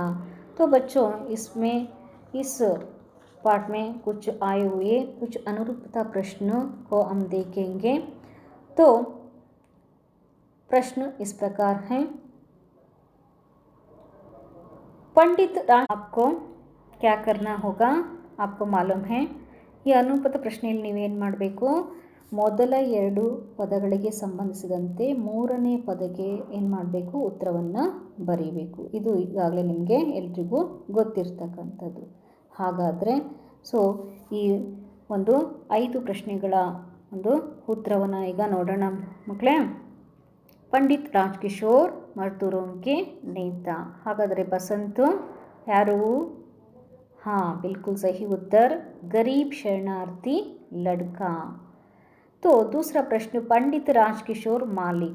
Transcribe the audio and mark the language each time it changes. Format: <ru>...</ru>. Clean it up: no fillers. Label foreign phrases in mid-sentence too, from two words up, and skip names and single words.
<hi>तो बच्चों, इसमें इस पाठ में कुछ आए हुए कुछ अनुरूपता प्रश्न को हम देखेंगे। तो प्रश्न इस प्रकार हैं। पंडित आपको क्या करना होगा? आपको मालूम है,</hi> <kn>ಈ ಅನುಪತ ಪ್ರಶ್ನೆಯಲ್ಲಿ ನೀವೇನು ಮಾಡಬೇಕು, ಮೊದಲ 2 ಪದಗಳಿಗೆ ಸಂಬಂಧಿಸಿದಂತೆ 3ನೇ ಪದಕ್ಕೆ ಏನು ಮಾಡಬೇಕು, ಉತ್ತರವನ್ನು ಬರೀಬೇಕು. ಇದು ಈಗಾಗಲೇ ನಿಮಗೆ ಎಲ್ರಿಗೂ ಗೊತ್ತಿರ್ತಕ್ಕಂಥದ್ದು. ಹಾಗಾದರೆ ಈ ಒಂದು 5 ಪ್ರಶ್ನೆಗಳ ಒಂದು ಉತ್ತರವನ್ನು ಈಗ ನೋಡೋಣ ಮಕ್ಕಳೇ.</kn> <hi>पंडित राजकिशोर मजदूरों के नेता।</hi> <kn>ಹಾಗಾದರೆ ಬಸಂತ ಯಾರು?</kn> <hi>हाँ, बिल्कुल सही उत्तर, गरीब शरणार्थी लड़का। तो दूसरा प्रश्न, पंडित राजकिशोर मालिक।</hi>